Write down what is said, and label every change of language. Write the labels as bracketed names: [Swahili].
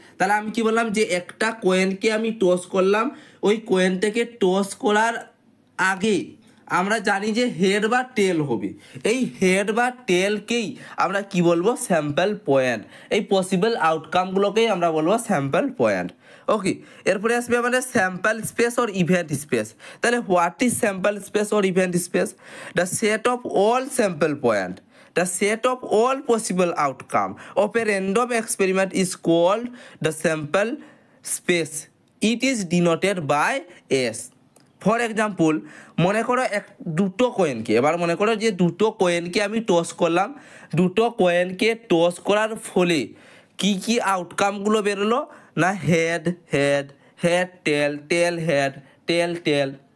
[Bangla] তাহলে আমি কি বললাম যে একটা কোয়েনকে আমি টস করলাম, ওই কোয়েনটাকে টস করার আগে আমরা জানি যে হেড বা টেল হবে, এই হেড বা টেলকেই আমরা কি বলবো? Sample point. এই পসিবল আউটকামগুলোকেই আমরা বলবো স্যাম্পল পয়েন্ট। ওকে, এরপরে আসবে আমাদের sample space or event space. [English] তাহলে what is sample space or event space? The set of all sample point, the set of all possible outcome of a random experiment is called the sample space. It is denoted by S. [Bangla] For example মনে করো দুটো কোয়েনকে, এবার মনে করো যে দুটো কোয়েনকে আমি toss করলাম, দুটো কোয়েনকে টস করার ফলে কি কি আউটকামগুলো বেরোলো না হেড হেড, হেড টেল, টেল হেড, টেল টেল।